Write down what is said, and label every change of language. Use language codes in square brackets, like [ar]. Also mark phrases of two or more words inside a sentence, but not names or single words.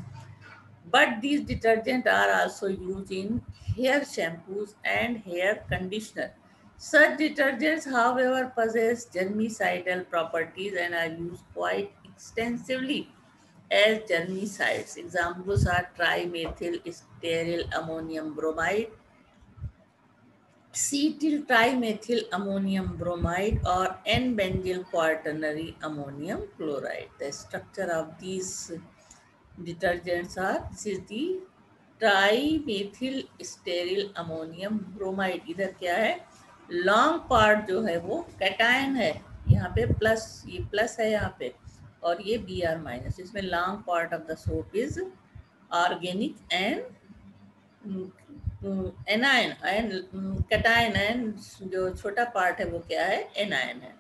[en] But these detergents are also used in hair shampoos and hair conditioner. Such detergents, however, possess germicidal properties and are used quite extensively as germicides. Examples are trimethyl stearyl ammonium bromide, cetyl trimethyl ammonium bromide, or N-benzyl quaternary ammonium chloride. The structure of these detergents are, this is the trimethyl stearyl ammonium bromide. [hi] इधर क्या है, [en] long part [hi] जो है वो कैटायन है, यहाँ पे प्लस, ये प्लस है यहाँ पे, और ये Br माइनस. [en] इसमें long part of the soap is organic and anion, and cation, and [hi] जो छोटा पार्ट है वो क्या है, एनायन है.